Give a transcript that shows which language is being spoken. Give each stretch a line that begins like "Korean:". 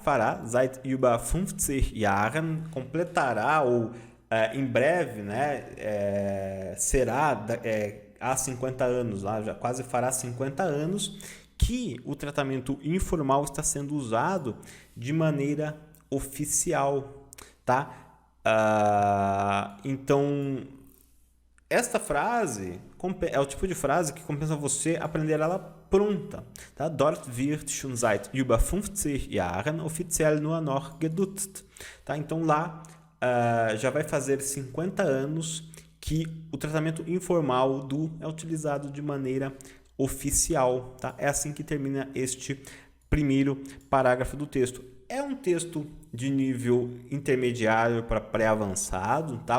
Portuguese: Fará,
German: seit über 50 Jahren,
Portuguese: completará ou em breve, né? Será há 50 anos, lá já quase fará 50 anos que o tratamento informal está sendo usado de maneira oficial, tá? Então, esta frase é o tipo de frase que compensa você aprender ela pronta. Tá?
German: Dort wird schon seit über 50 Jahren offiziell nur noch geduzt.
Portuguese: Tá? Então, lá já vai fazer 50 anos que o tratamento informal do é utilizado de maneira oficial. Tá? É assim que termina este primeiro parágrafo do texto. É um texto de nível intermediário para pré-avançado, tá?